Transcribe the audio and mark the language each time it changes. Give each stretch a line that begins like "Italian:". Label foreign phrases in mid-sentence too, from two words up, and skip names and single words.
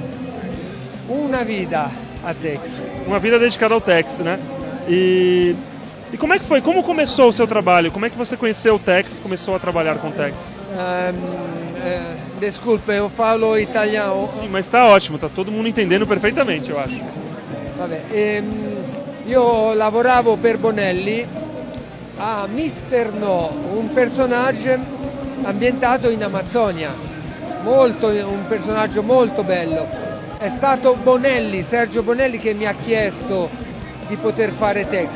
Portuguese: Uma vida a Tex. Uma vida dedicada ao Tex, né? E como é que foi? Como começou o seu trabalho? Como é que você conheceu o Tex e começou a trabalhar com o Tex? Desculpe, eu falo italiano. Sim, mas está ótimo, está todo mundo entendendo perfeitamente, eu acho.
Italian: Vabbè, io lavoravo per Bonelli a Mr. No, un personaggio ambientato in Amazzonia, un personaggio molto bello. È stato Bonelli, Sergio Bonelli, che mi ha chiesto di poter fare Tex.